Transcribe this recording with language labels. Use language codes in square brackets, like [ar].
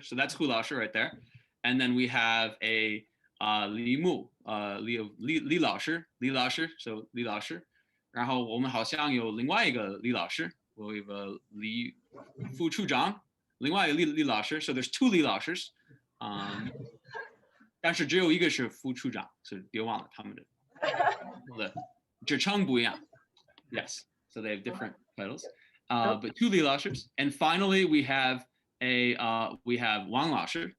[en] So that's Hu 老师 right there. And then we have a Li Mu, Li 老师, so Li 老师. [zh] 然后我们好像有另外一个李老师. [en] We have a Li Fu Chuzhang, [zh] 另外一个李老师. [en] So there's two Li 老师. [zh] 但是只有一个是副处长，所以别忘了他们的职称不一样. [en] Yes, so they have different titles. But two Li 老师. And finally, we have Wang 老师.